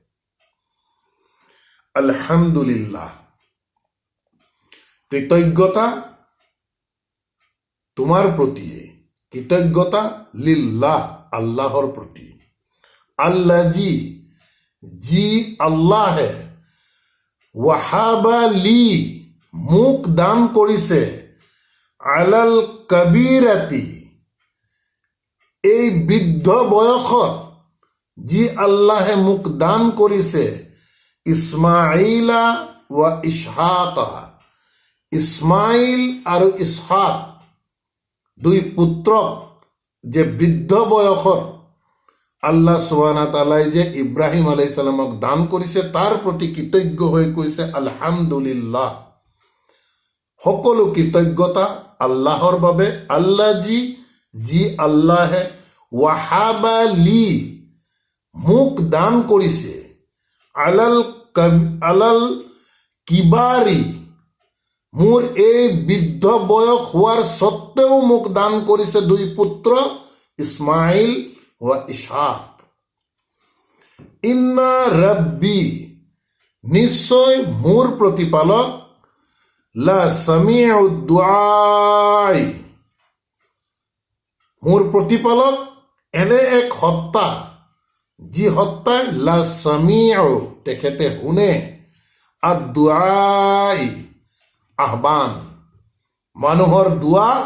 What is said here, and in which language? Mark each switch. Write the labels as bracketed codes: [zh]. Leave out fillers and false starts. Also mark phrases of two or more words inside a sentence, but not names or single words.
[as] আলহামদুলিল্লাহ, কৃতজ্ঞতা তোমাৰ প্ৰতিয়ে, কৃতজ্ঞতা লিল্লাহ, আল্লাহৰ প্ৰতি, আল্লাজি, যি আল্লাহে, [ar] وهب لي, [as] মোক দান কৰিছে, [ar] على الكبر, [as] এই বৃদ্ধ বয়সত যি আল্লাহে মোক দান কৰিছে, ইছমাইলা ওয়া ইছহাকা, ইছমাইল আৰু ইছহাক, দুই পুত্ৰক যে বৃদ্ধ বয়সত আল্লাহ [ar] سبحانه وتعالى [as] যে ইব্ৰাহিম [ar] عليه السلام [as] দান কৰিছে, তাৰ প্ৰতি কৃতজ্ঞ হৈ কৈছে আলহামদুলিল্লাহ, সকলো কৃতজ্ঞতা আল্লাহৰ বাবে, আল্লাজি, যি আল্লাহে, [ar] وهب لي, [as] মোক দান কৰিছে, [ar] على الكبر, [as] মোৰ এই বৃদ্ধ বয়স হোৱাৰ স্বত্বেও মোক দান কৰিছে দুই পুত্ৰ, ইছমাইল ওয়া ইছহাক। [ar] إن ربي, [as] নিশ্চয় মোৰ প্ৰতিপালক, [ar] لسميع الدعاء, [as] মোৰ প্ৰতিপালক এনে এক সত্তা, যি সত্তাই [ar] لسميع, [as] তেখেতে শুনে, আদ-দুআই, আহ্বান, মানুহৰ দোৱা।